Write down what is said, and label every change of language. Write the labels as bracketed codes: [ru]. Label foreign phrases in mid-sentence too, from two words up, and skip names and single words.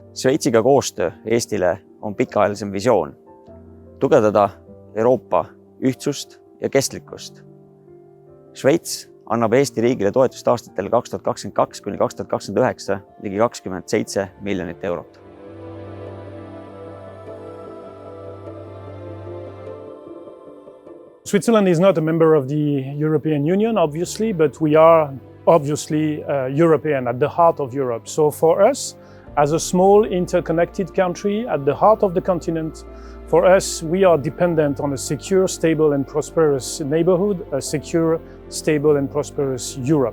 [et] Šveitsiga koostöö Eestile on pikaajalisem visioon tugevdada Euroopa ühtsust ja kestlikkust. Šveits annab Eesti riigile toetust aastatel 2022 kuni 2029 ligi 27 miljonit eurot. [en] Switzerland is not a member of the European Union, obviously, but we are obviously European, at the heart of Europe. So for us, as a small interconnected country at the heart of the continent, for us, we are dependent on a secure, stable and prosperous neighborhood, a secure, stable and prosperous Europe.